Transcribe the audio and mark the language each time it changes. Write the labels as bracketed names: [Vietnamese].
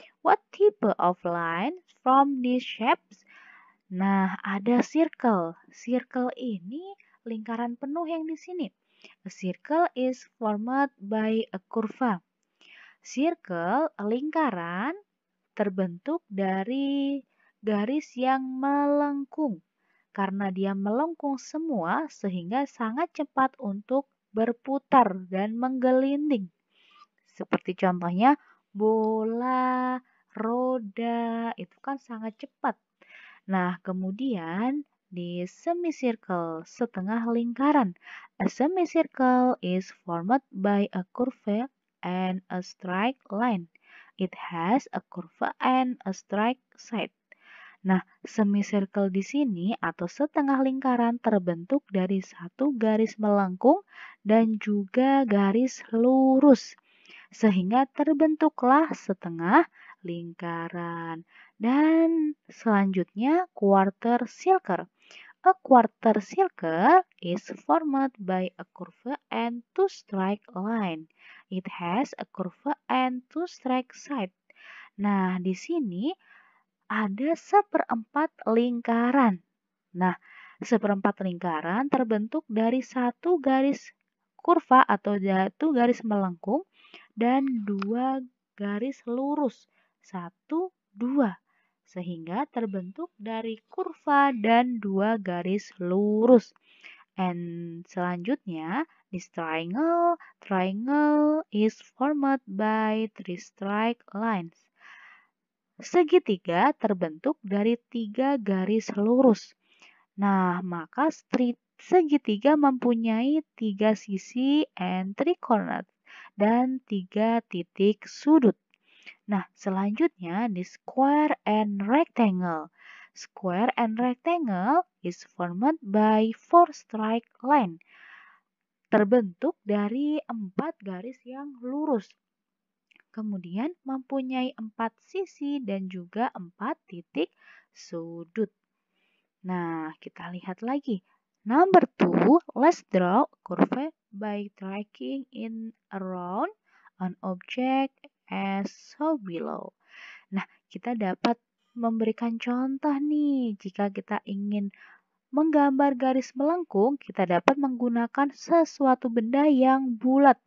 [English] What type of line from these shapes? [Indonesian] Nah, ada circle. Circle ini lingkaran penuh yang di sini. [English] A circle is formed by a curve. [Indonesian] Circle, lingkaran, terbentuk dari garis yang melengkung. Karena dia melengkung semua sehingga sangat cepat untuk berputar dan menggelinding. Seperti contohnya bola, roda, itu kan sangat cepat. Nah, kemudian di semicircle, setengah lingkaran. [English] A semicircle is formed by a curve and a straight line. It has a curve and a straight side. [Indonesian] Nah, semicircle di sini atau setengah lingkaran terbentuk dari satu garis melengkung dan juga garis lurus. Sehingga terbentuklah setengah lingkaran. Dan selanjutnya quarter circle. [English] A quarter circle is formed by a curve and two straight line. It has a curve and two straight side. [Indonesian] Nah, di sini ada seperempat lingkaran. Nah, seperempat lingkaran terbentuk dari satu garis kurva atau satu garis melengkung dan 2 garis lurus. 1, 2. Sehingga terbentuk dari kurva dan 2 garis lurus. [English] And selanjutnya, this triangle is formed by 3 straight lines. [Indonesian] Segitiga terbentuk dari 3 garis lurus. Nah, maka segitiga mempunyai 3 sisi [English] and 3 corners [Indonesian] dan 3 titik sudut. Nah, selanjutnya di square and rectangle. [English] Square and rectangle is formed by 4 straight line. [Indonesian] Terbentuk dari 4 garis yang lurus. Kemudian mempunyai 4 sisi dan juga 4 titik sudut. Nah, kita lihat lagi. [English] Number 2, let's draw a curve by tracing it around an object as shown below. [Indonesian] Nah, kita dapat memberikan contoh nih. Jika kita ingin menggambar garis melengkung, kita dapat menggunakan sesuatu benda yang bulat.